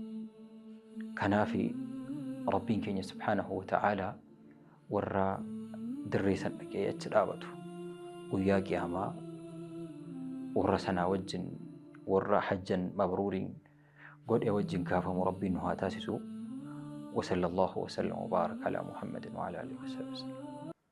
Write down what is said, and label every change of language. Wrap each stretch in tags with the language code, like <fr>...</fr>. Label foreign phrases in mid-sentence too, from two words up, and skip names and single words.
<om>Kanaaf rabbiin keenya</om> <ar>سبحانه وتعالى</ar> <om>warra dirree san dhaqee achi dhaabatu guyyaa qiyaamaa warra sanaa wajjin warra</om> <ar>حجا مبرورا</ar> <om>godhe wajjin kaafamu rabbiin nu haa taasisu.</om> <ar>وصلى الله وسلم وبارك على محمد وعلى آله وصحبه وسلم.</ar>